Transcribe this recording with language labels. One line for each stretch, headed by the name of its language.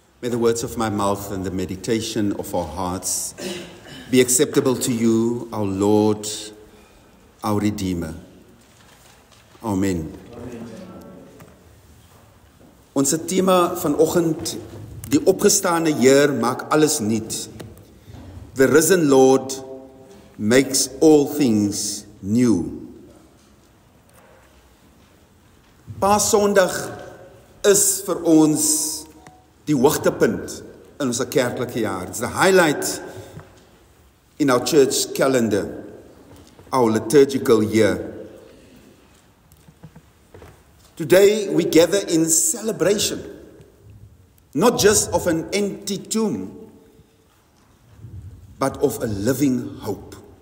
English: May the words of my mouth and the meditation of our hearts be acceptable to you, our Lord, our Redeemer. Amen.
Afrikaans: Ons tema vanoggend, die opgestane Heer maak alles nuut.
English: The risen Lord makes all things new.
Afrikaans: Paasondag is vir ons die hoogtepunt in ons kerklike jaar.
English: It's the highlight in our church calendar, our liturgical year. Today we gather in celebration, not just of an empty tomb, but of a living hope.